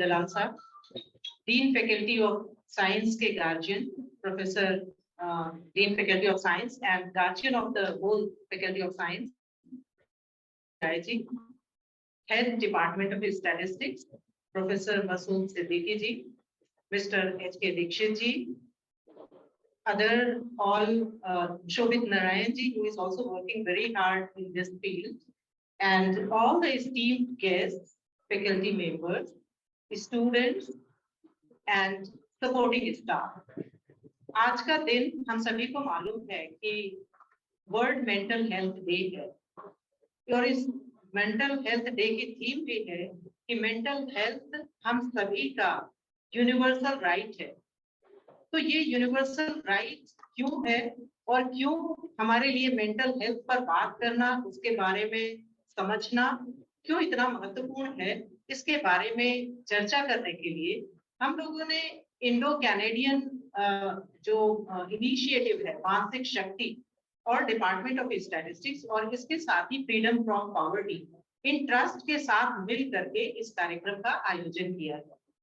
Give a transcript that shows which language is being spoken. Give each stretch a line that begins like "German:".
English: दलाल साहब, dean faculty of science के guardian professor dean faculty of science and guardian of the whole faculty of science, head department of statistics professor Masood Siddiqui ji, mister H K. Dixit ji, other all Shobit Narayan ji, who is also working very hard in this field, and all the esteemed guests, faculty members, students, and supporting staff.
Hindi: आज का दिन हम सभी को मालूम है कि world mental health day है, और इस मेंटल हेल्थ डे की थीम भी है कि मेंटल हेल्थ हम सभी का यूनिवर्सल राइट है। तो ये यूनिवर्सल राइट क्यों है और क्यों हमारे लिए मेंटल हेल्थ पर बात करना, उसके बारे में समझना क्यों इतना महत्वपूर्ण है, इसके बारे में चर्चा करने के लिए हम लोगों ने इंडो कैनेडियन जो इनिशिएटिव है मानसिक शक्ति और डिपार्टमेंट ऑफ स्टैटिस्टिक्स और इसके साथ ही freedom from poverty, in trust के साथ मिल करके इस कार्यक्रम का आयोजन किया है।